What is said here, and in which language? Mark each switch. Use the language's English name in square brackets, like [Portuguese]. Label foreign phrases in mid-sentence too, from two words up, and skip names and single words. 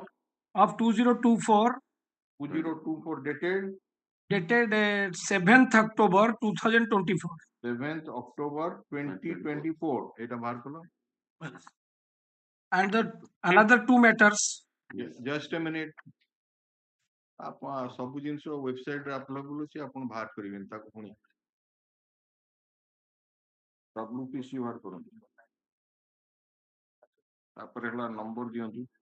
[English] of 2024 2024 dated 7th October 2024. 7th October 2024. [Odia] ଏଟା ବାହାର କର. [English] And the another 2 matters. Just a minute. [Odia] ସବୁ ଜିନିଷ ୱେବସାଇଟରେ ଆପଲୋଡ କରୁଛି ଆପଣ ବାହାର କରିବେନି ତାକୁ ପୁଣି WPC ବାହାର କରନ୍ତୁ ତାପରେ ହେଲା ନମ୍ବର ଦିଅନ୍ତୁ